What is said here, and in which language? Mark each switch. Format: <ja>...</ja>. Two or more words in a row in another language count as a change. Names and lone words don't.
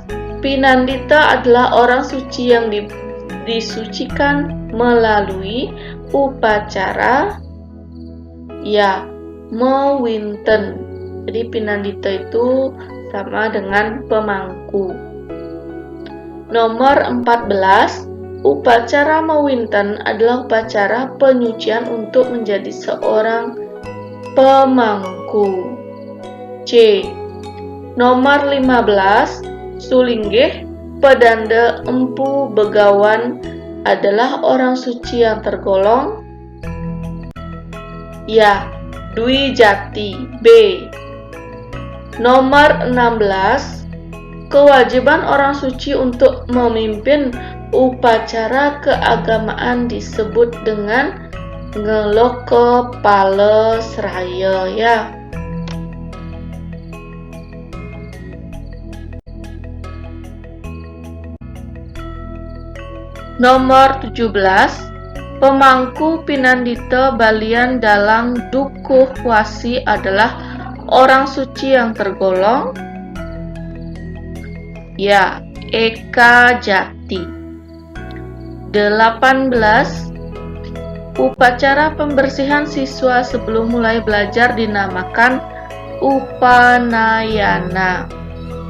<id>Pinandita adalah orang suci yang disucikan melalui upacara mewinten. Jadi pinandita itu sama dengan pemangku. Nomor 14. Upacara mewinten adalah upacara penyucian untuk menjadi seorang pemangku. C. Nomor 15. Sulinggih, pedanda, empu, begawan adalah orang suci yang tergolong Dwi Jati. B. Nomor 16. Kewajiban orang suci untuk memimpin upacara keagamaan disebut dengan ngelok kepala seraya Nomor 17. Pemangku pinandita balian dalang dukuh wasi adalah orang suci yang tergolong Eka Jati. 18. Upacara pembersihan siswa sebelum mulai belajar dinamakan Upanayana.</id>